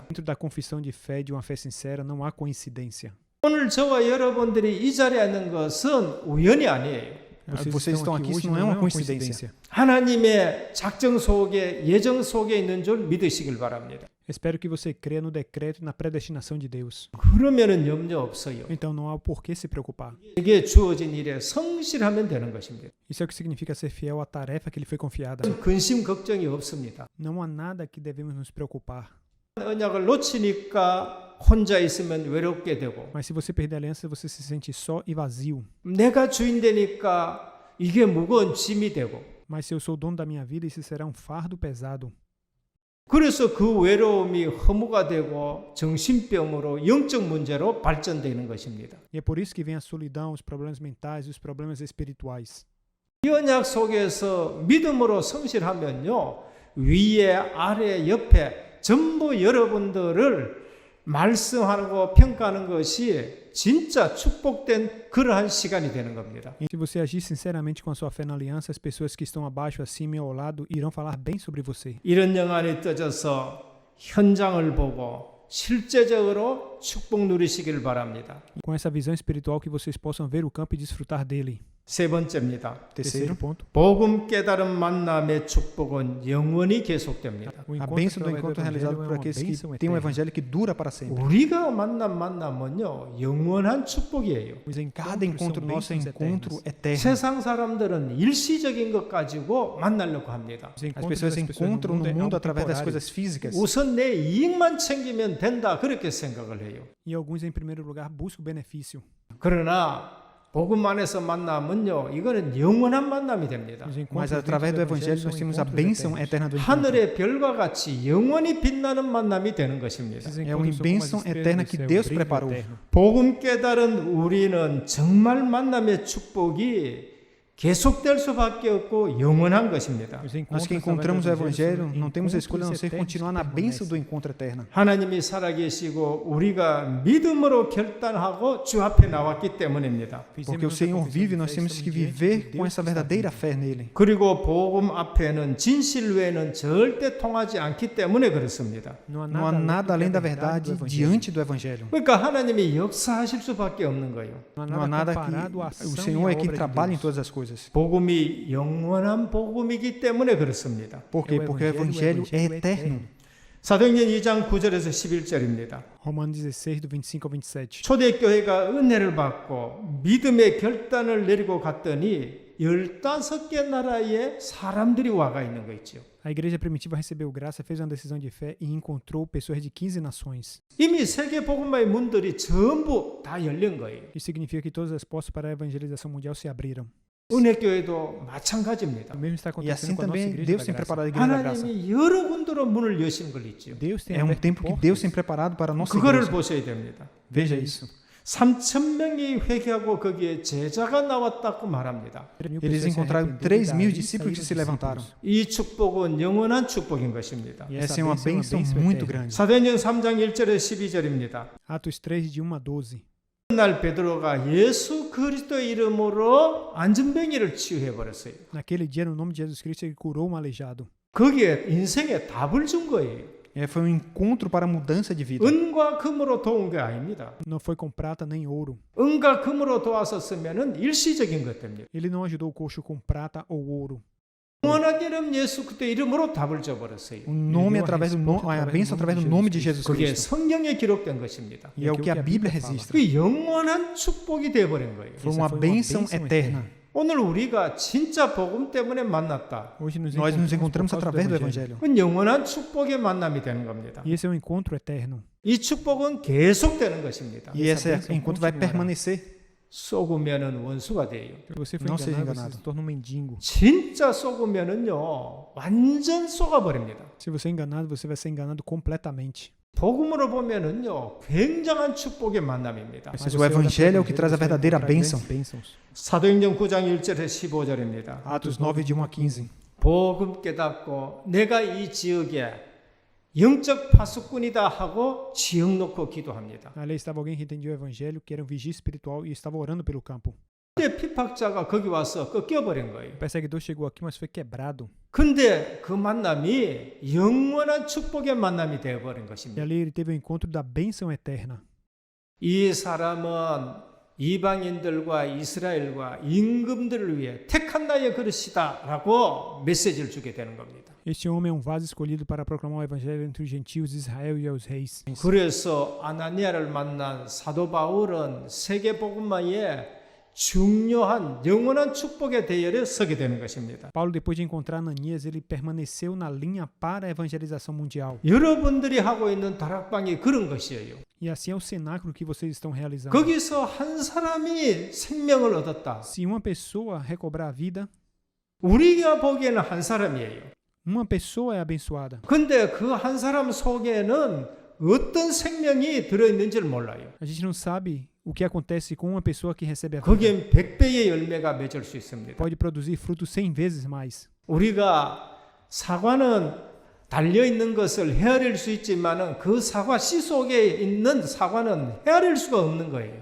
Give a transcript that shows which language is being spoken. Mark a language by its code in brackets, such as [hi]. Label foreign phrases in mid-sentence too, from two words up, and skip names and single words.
[pt] Dentro da confissão de fé, de uma fé sincera, não há coincidência. [ko] 오늘 저와 여러분들이 이 자리에 있는 것은 우연이 아니에요. [pt] Vocês estão aqui, isso não é uma coincidência. [ko] 하나님의 작정 속에 예정 속에 있는 줄 믿으시길 바랍니다. [pt] Espero que você creia no decreto e na predestinação de Deus. [ko] 그러면은 염려 없어요. [pt] Então não há o porquê se preocupar. [ko] 이게 주어진 일에 성실하면 되는 것입니다. [pt] Isso é o que significa ser fiel à tarefa que lhe foi confiada. [ko] 근심 걱정이 없습니다. [pt] Não há nada que devemos nos preocupar. [ko] 언약을 놓치니까 혼자 있으면 외롭게 되고 [pt] Mas se você perder a aliança, você se sente só e vazio. [ko] 내가 주인 되니까 이게 무거운 짐이 되고 [pt] Mas se eu sou o dono da minha vida, isso será um fardo pesado. [ko] 그래서 그 외로움이 허무가 되고 정신병으로 영적 문제로 발전되는 것입니다. [pt] E é por isso que vem a solidão, os problemas mentais e os problemas espirituais. [ko] 이 언약 속에서 믿음으로 성실하면요. 위에 아래 옆에 전부 여러분들을 말씀하고 평가하는 것이 진짜 축복된 그러한 시간이 되는 겁니다. [pt] E se você agir sinceramente com a sua fé na aliança, as pessoas que estão abaixo, acima e ao lado irão falar bem sobre você. [ko] 이런 영안이 떠져서 현장을 보고 실제적으로 축복 누리시길 바랍니다. [pt] Com essa visão espiritual que vocês possam ver o campo e desfrutar dele. [ko] 세 번째입니다. [pt] Terceiro ponto. [ko] 복음 깨달은 만남의 축복은 영원히 계속됩니다. [pt] O A encontro bênção do através encontro do realizado evangelho por é uma aqueles que bênção têm um eterna. evangelho que dura para sempre. [ko] 우리가 만난 만남은요. 영원한 축복이에요. [pt] Os Cada encontro são nosso é bênçãos encontro eternas. eterno. [ko] 세상 사람들은 일시적인 것 가지고 만나려고 합니다. [pt] Os As encontros pessoas se das pessoas encontram no é mundo algo através das temporário. coisas físicas. [ko] 우선 내 이익만 챙기면 된다 그렇게 생각을 해요. [pt] E alguns, em primeiro lugar, buscam o benefício. [ko] 그러나 복음 안에서 만나면요. 이거는 영원한 만남이 됩니다. [pt] Os Mas encontros através do dentro evangelho são nós temos a encontros bênção eternos. eterna do encontro. [ko] 하늘의 별과 같이 영원히 빛나는 만남이 되는 것입니다. [pt] Esses É uma encontros são como as bênção estrelas eterna do que céu, Deus brilho preparou. eterno. [ko] 복음 깨달은 우리는 정말 만남의 축복이 계속될 수밖에 없고 영원한 것입니다. [pt] Os Nós que encontros encontramos o através do evangelho são não temos escolha a não ser encontros continuar na eternos bênção que do encontro eterno. [ko] 하나님이 살아계시고 우리가 믿음으로 결단하고 주 앞에 나왔기 때문입니다. [pt] Porque o Senhor vive, nós temos que viver com essa verdadeira fé nele. [ko] 그리고 복음 앞에는 진실 외에는 절대 통하지 않기 때문에 그렇습니다. [pt] Não há nada além da verdade diante do evangelho. [ko] 그러니까 하나님이 역사하실 수밖에 없는 거예요. [pt] Não há nada que o Senhor é quem trabalha em todas as coisas. [ko] 복음이 영원한 복음이기 때문에 그렇습니다. [pt] Por quê? Porque o evangelho é eterno. [ko] 사도행전 2장 9절에서 11절입니다. [pt] Romanos 16, do 25 ao 27. [ko] 초대교회가 은혜를 받고 믿음의 결단을 내리고 갔더니 15개 나라에 사람들이 와가 있는 거 있죠. [pt] A igreja primitiva recebeu graça, fez uma decisão de fé e encontrou pessoas de 15 nações. [ko] 이미 세계 복음화의 문들이 전부 다 열린 거예요. [pt] Isso significa que todas as portas para a evangelização mundial se abriram. [ko] 은혜교회도 마찬가지입니다. [pt] O mesmo está E assim acontecendo com a nossa também igreja Deus da tem graça. preparado a igreja da graça. [ko] 하나님이 여러 군데로 문을 여신 걸 있죠. [pt] Deus tem É um aberto tempo que portas. Deus tem preparado para a nossa [ko] 그거를 [pt] igreja. [ko] 보셔야 됩니다. [pt] Veja isso. [ko] 3,000명이 회개하고 거기에 제자가 나왔다고 말합니다. [pt] Eles encontraram 3.000 discípulos que se levantaram. [ko] 이 축복은 영원한 축복인 것입니다. [pt] E Essa é uma bênção muito grande. [ko] 사도행전 3장 1절에 12절입니다. [pt] Atos 3, de 1 a 12. [ko] 그날 베드로가 예수 그리스도의 이름으로 안전병이를 치유해 버렸어요. [pt] Naquele dia, no nome de Jesus Cristo, ele curou um aleijado. [ko] 거기에 인생에 답을 준 거예요. [pt] Foi um encontro para a mudança de vida. [ko] 은과 금으로 도운 게 아닙니다. [pt] Não foi com prata nem ouro. [ko] 은과 금으로 도왔었으면은 일시적인 것 됩니다. [pt] Ele não ajudou o coxo com prata ou ouro. [ko] 영원한 이름 예수 그리스도 이름으로 답을 줘 버렸어요. [pt] O nome através do nome, a bênção através do nome de Jesus [ko] 그게 [pt] Cristo. [ko] 성경에 기록된 것입니다. [pt] E é o que a Bíblia registra. [ko] 그 영원한 축복이 돼 버린 거예요. [pt] Foi uma bênção eterna. [ko] 오늘 우리가 진짜 복음 때문에 만났다. [pt] Hoje nos Nós nos encontramos encontramos por causa através do do evangelho. evangelho. [ko] 그건 영원한 축복의 만남이 되는 겁니다. [pt] E esse é um encontro eterno. [ko] 이 축복은 계속되는 것입니다. [pt] E esse encontro vai permanecer. [ko] 속으면은 원수가 돼요. [pt] Se você for Não seja enganado, enganado. você se torna um mendigo. [ko] 진짜 속으면은요 완전 속아버립니다. [pt] Se você é enganado, você vai ser enganado completamente. [ko] 복음으로 보면은요 굉장한 축복의 만남입니다. [pt] Mas o evangelho é o que traz a verdadeira bênção. [ko] 사도행전 9장 1절에 15절입니다. [pt] Atos 9, de 1 a 15. [ko] 복음 깨닫고 내가 이 지역에 영적 파수꾼이다 하고 지역 놓고 기도합니다. [pt] Ali estava alguém que entendia o evangelho, que era um vigia espiritual e estava orando pelo campo. [ko] 근데 피박자가 거기 와서 꺾여버린 거예요. [pt] O perseguidor chegou aqui, mas foi quebrado. [ko] 근데 그 만남이 영원한 축복의 만남이 되어버린 [pt] E [ko] 것입니다. [pt] ali ele teve o encontro da bênção eterna. [ko] 이 사람은 이방인들과 이스라엘과 임금들을 위해 택한 나의 그릇이다라고 메시지를 주게 되는 겁니다. [pt] Este homem é um vaso escolhido para proclamar o evangelho entre os gentios de Israel e aos reis. [ko] 그래서 아나니아를 만난 사도 바울은 세계 복음화에 중요한 영원한 축복의 대열에 서게 되는 것입니다. [pt] Paulo, depois de encontrar Ananias, ele permaneceu na linha para a evangelização mundial. [ko] 여러분들이 하고 있는 다락방이 그런 것이에요. [pt] E assim é o cenáculo que vocês estão realizando. [ko] 거기서 한 사람이 생명을 얻었다. [pt] Se uma pessoa recobrar a vida, [ko] 우리가 보기에는 한 사람이에요. [pt] uma pessoa é abençoada. [ko] 근데 그 한 사람 속에는 어떤 생명이 들어있는지를 몰라요. [pt] A gente não sabe o que acontece com uma pessoa que recebe a vida. [ko] 거기엔 100배의 열매가 맺을 수 있습니다. [pt] Pode produzir frutos 100 vezes mais. [ko] 우리가 사과는 달려있는 것을 헤아릴 수 있지만 그 사과 씨 속에 있는 사과는 헤아릴 수가 없는 거예요.